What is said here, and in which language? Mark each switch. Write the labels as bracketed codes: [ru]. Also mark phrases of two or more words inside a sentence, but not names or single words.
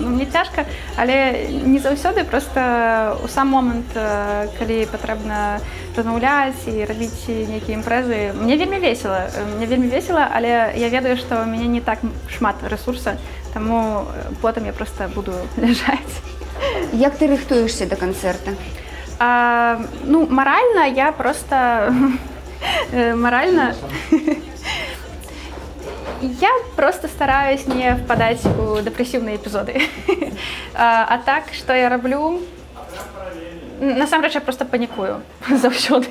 [be] Мне цяжка, але не заўсёды, проста у сам момант, калі патрэбна размаўляць і рабіць нейкія імпрэзы, мне вельмі весела, але я ведаю, што ў мяне не так шмат рэсурса, таму потым я проста буду ляжаць. Як ты рыхтуешся да канцэрта? [ru] Маральна я просто морально. Я просто стараюсь не впадать у депрессивные эпизоды. А так, что я роблю? [be] Насамрэч, я просто панікую заўсёды.